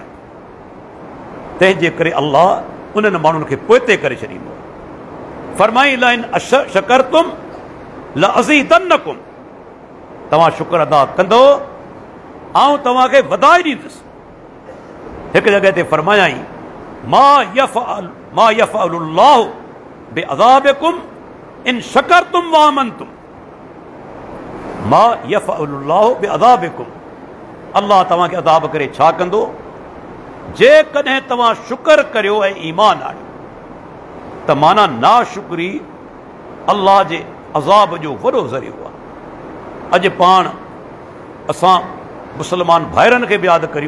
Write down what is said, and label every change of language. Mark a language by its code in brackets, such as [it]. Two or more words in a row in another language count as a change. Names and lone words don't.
[sd] तंहिंजे करे अल्लाह उन्हनि माण्हुनि खे पोइते करे छॾींदो। फरमाई [ar] لئن شكرتم لأزيدنكم, [sd] तव्हां शुक्र अदा कंदो ऐं तव्हांखे वधाए ॾींदुसि। हिकु जॻह ते फरमायाई, [ar] ما يفعل الله بعذابكم إن شكرتم وآمنتم. ما يفعل الله بعذابكم, [sd] अल्लाह तव्हांखे अज़ाब करे छा कंदो जेकॾहिं तव्हां शुक्र करियो ऐं ईमान आणियो। त माना नाशुक्री अल्लाह जे अज़ाब जो वॾो ज़रियो आहे। अॼु पाण असां मुस्लमान भाइरनि खे बि यादि करियूं।